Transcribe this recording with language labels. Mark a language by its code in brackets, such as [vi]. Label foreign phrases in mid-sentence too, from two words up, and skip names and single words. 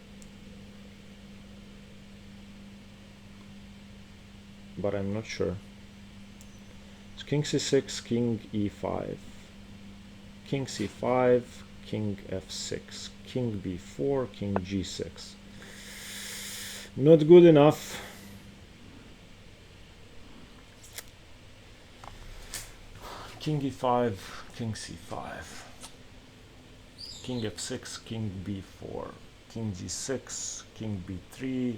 [en] But I'm not sure. It's king c6, king e5, king c5, king f6, king b4, king g6. Not good enough. King e5, king c5, king f6, king b4, king g6, king b3.